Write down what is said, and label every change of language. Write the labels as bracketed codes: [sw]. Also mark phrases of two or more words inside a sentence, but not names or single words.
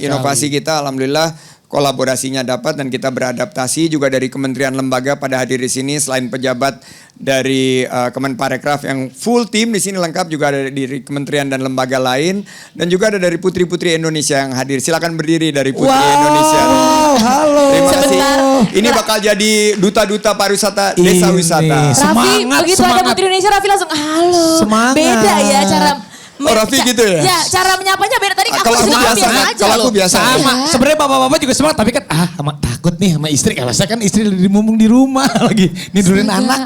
[id] inovasi kita alhamdulillah kolaborasinya dapat dan kita beradaptasi juga dari kementerian lembaga pada hadir di sini selain pejabat dari Kemenparekraf yang full tim di sini lengkap, juga ada dari kementerian dan lembaga lain dan juga ada dari putri-putri Indonesia yang hadir. Silakan berdiri dari Putri Indonesia. Halo. Terima kasih. Sebentar. Ini bakal jadi duta-duta pariwisata desa Ini. wisata. Raffi, Semangat, begitu ada semangat. Putri Indonesia, Raffi langsung halo. Semangat. Beda ya cara. Oh, Raffi gitu ya? Ya, cara menyapanya beda. Tadi aku Kalau aku juga biasa, aja kalau aku loh. biasa. Sama, Ya. sebenarnya bapak-bapak juga semangat tapi kan sama takut nih sama istri. Kalau saya kan istri mumpung di rumah lagi nidurin anak.